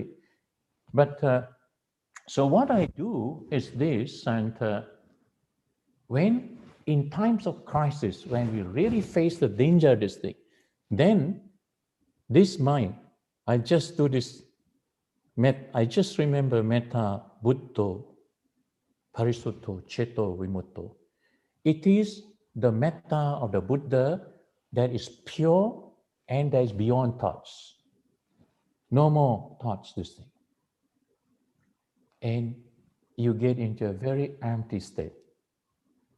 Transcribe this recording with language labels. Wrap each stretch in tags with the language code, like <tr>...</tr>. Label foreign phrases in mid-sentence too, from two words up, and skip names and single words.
<en>But so what I do is this, and when in times of crisis, when we really face the danger of this thing, then this mind, I just do this, I just remember</en> <pi>metta buddho parisutto ceto vimutto.</pi> <en>It is the metta of the Buddha that is pure and that is beyond thoughts. No more thoughts, this thing. And you get into a very empty state.</en>